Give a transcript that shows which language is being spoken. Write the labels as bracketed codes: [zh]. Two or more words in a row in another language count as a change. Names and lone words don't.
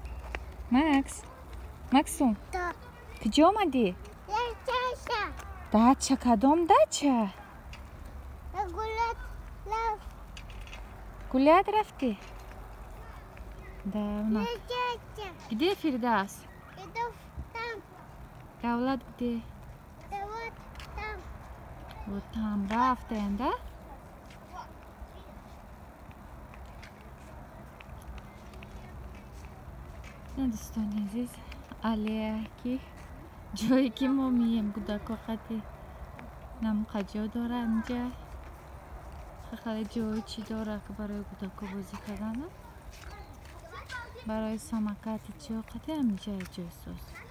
[tg] максум куҷо омадӣ дача кадом дача гулят рафтӣ где Фирдавс давлат [ru] где вот там [tg] рафтен да дӯстони азиз алияки ҷое ки мо мием кӯдако қати намуқа ҷо дора инҷа хеле ҷои чӣ дора ки барои кӯдако бозӣ кардана барои самокати чӣ қати ҳаминҷа ҷойсоз